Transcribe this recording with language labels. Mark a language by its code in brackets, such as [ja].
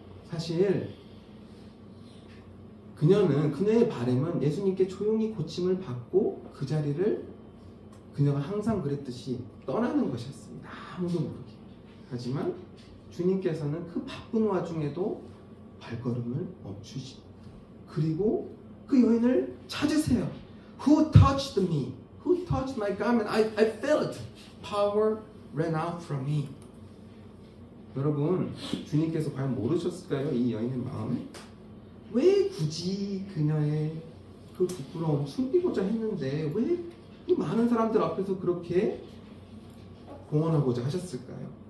[ko] 사실 그녀의 바람은 예수님께 조용히 고침을 받고 그 자리를 그녀가 항상 그랬듯이 떠나는 것이었습니다. 아무도 모르게. 하지만 주님께서는 그 바쁜 와중에도 발걸음을 멈추십니다. 그리고 그 여인을 찾으세요. [en] Who touched me? Who touched my garment? I felt power ran out from me. [ko] 여러분, 주님께서 과연 모르셨을까요? 이 여인의 마음을? 왜 굳이 그녀의 그 부끄러움 숨기고자 했는데 왜 이 많은 사람들 앞에서 그렇게 공언하고자 하셨을까요?